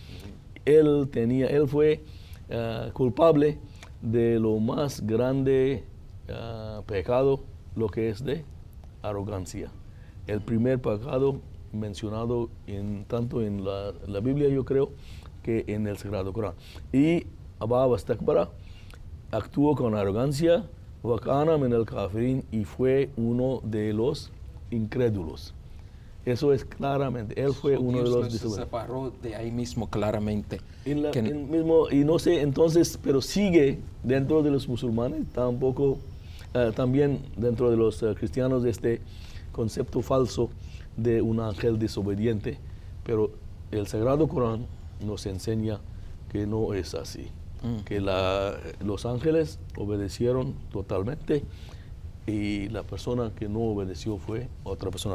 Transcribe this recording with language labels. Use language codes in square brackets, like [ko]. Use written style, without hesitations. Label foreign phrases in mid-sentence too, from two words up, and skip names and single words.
[es] Él fue culpable de lo más grande pecado, lo que es de arrogancia. El primer pecado mencionado tanto en la Biblia, yo creo, que en el Sagrado Corán. Y [ar] أبى واستكبر [es] actuó con arrogancia, [ar] وكان من الكافرين, [es] y fue uno de los incrédulos. Eso es claramente, él fue uno de los se desobedientes. separó de ahí mismo claramente. Y no sé, entonces, pero sigue dentro de los musulmanes, también dentro de los cristianos, este concepto falso de un ángel desobediente, pero el Sagrado Corán nos enseña que no es así, que los ángeles obedecieron totalmente y la persona que no obedeció fue otra persona.